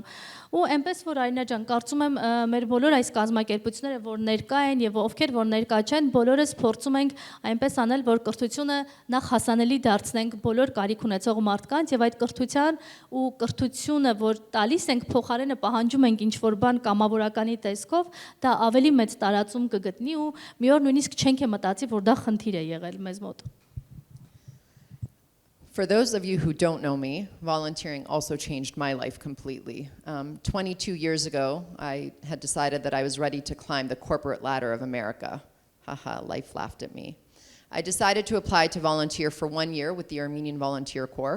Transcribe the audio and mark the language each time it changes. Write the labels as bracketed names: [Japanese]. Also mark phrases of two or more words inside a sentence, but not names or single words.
[Armenian] Ու այնպես որ Արինա ջան, կարծում եմ մեր բոլոր այս կազմակերպությունները, որ ներկա են եւ ովքեր որ ներկա չեն, բոլորս փորձում ենք այնպես անել, որ կրթությունը նախ հասանելի դարձնենք բոլոր կարիք ունեցող մարդկանց եւ այդ կրթության ու կրթությունը, որ տալիս ենք, փոխարենը պահանջում ենք ինչ-որ բան կամավորականի տեսքով, դա ավելի մեծ տարածում կգտնի ու մի օր նույնիսկ չենք մտածի, որ դա խնդիր է եղել մեզ մոտ։ [English] For those of you who don't know me, volunteering also changed my life completely. 22 years ago, I had decided that I was ready to climb the corporate ladder of America. Haha, life laughed at me. I decided to apply to volunteer for 1 year with the Armenian Volunteer Corps.